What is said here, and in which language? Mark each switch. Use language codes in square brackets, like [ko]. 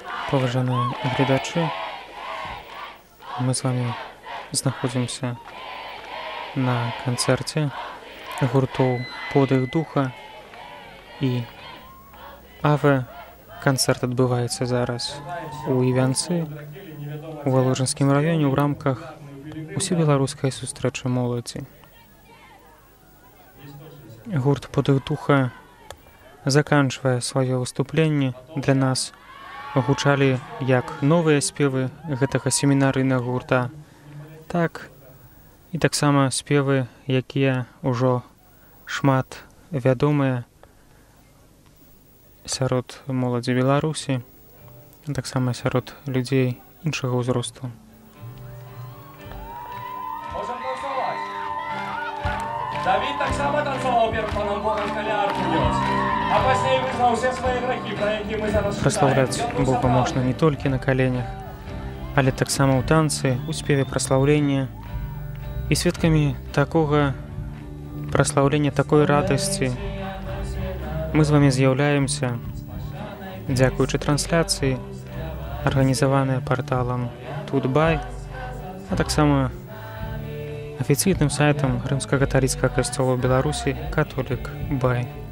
[be] Поважаныя гледачы, мы з вами знаходзімся на канцэрце гуртоў «Подых духа» і «Аве». Канцэрт адбываецца зараз у Івянцы, у Валожынскім раёне ў рамках усебеларускай сустрэчы моладзі. Гурт «Подых духа» заканчвае сваё выступленне. Для нас гучалі як новыя спевы гэтага семінарыйнага гурта, так і таксама спевы, якія ўжо шмат вядомыя сярод моладзі Беларусі, таксама сярод людзей іншага ўзросту. [ru] Можем танцевать. Давид так само танцевал перед паном Богом, коля арку нес. А пазней вызнал все свои грехи, [be] про які мы зараз Праслаўляць Бога можна не толькі на каленях, але таксама ў танцы, у спеве праслаўлення. І сведкамі такога праслаўлення, такой радасці мы з вамі з'яўляемся дзякуючы трансляцыі, арганізаванай парталам Тутбай, а таксама афіцыйным сайтам Рымска-каталіцкага касцёла ў Беларусі Католік Бай.